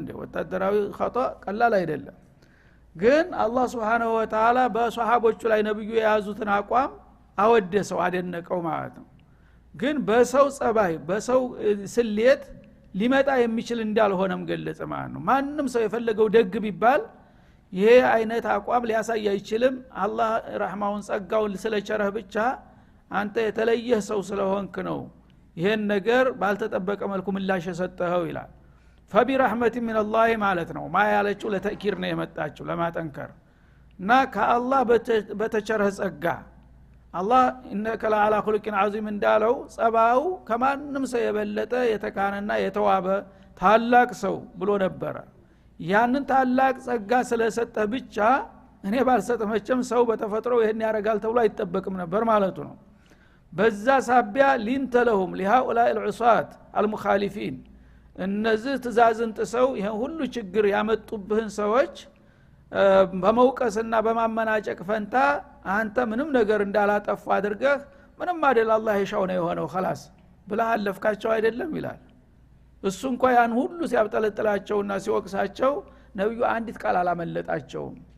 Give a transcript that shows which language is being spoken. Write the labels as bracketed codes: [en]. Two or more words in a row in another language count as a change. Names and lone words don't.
[am] እንዴ ወታደራዊ خطأ ቀላል አይደለም ግን አላህ [ar] سبحانه وتعالى [am] በሷሃቦቹ ላይ ነብዩ የያዙትን አቋም አወደሰው አደነቀው ማለት ነው ግን በሰው ጸባይ በሰው ስሌት ሊመጣ የሚችል እንዳልሆነም ገለጸ ማለት ነው ማንንም ሰው የፈለገው ደግ ቢባል ይሄ አይነት አቋም ሊያሳይ አይችልም አላህ ረህማውን ጸጋውን ስለቸረህ ብቻ አንተ የተለየህ ሰው ስለሆንክ ነው ይሄን ነገር ባልተጠበቀ መልኩ ምላሽ ሰጠኸው ይላል [ar] فبرحمة من الله [am] ማለት ነው ማ ያለችው ለተእኪር ነው የመጣችው ለማጠንከር እና ከአላህ በተቸረህ ጸጋ አላህ [ar] إنك لعلى خلق عظيم [am] እንዳለው ጸባው ከማንም ሰው የበለጠ የተካነና የተዋበ ታላቅ ሰው ብሎ ነበር ያንን ታላቅ ጸጋ ስለሰጠህ ብቻ እኔ ባልሰጥህ መቼም ሰው በተፈጥሮ ይሄን ያረጋል ተብሎ አይጠበቅም ነበር ማለቱ ነው በዛ ሳቢያ [ar] لنت لهم لهؤلاء العصاة المخالفين [am] እነዚህ ትእዛዝን ጥሰው ይሄን ሁሉ ችግር ያመጡብህን ሰዎች በመውቀስና በማመናጨቅ ፈንታ አንተ ምንም ነገር እንዳላጠፋ አድርገህ ምንም አይደል አላህ ይሻው ነው የሆነው خلاص ብለህ አለፍካቸው አይደለም ይላል እሱ እንኳን ያን ሁሉ ሲያብጠለጥላቸውና ሲወቅሳቸው ነብዩ አንዲት ቃል አላመለጣቸውም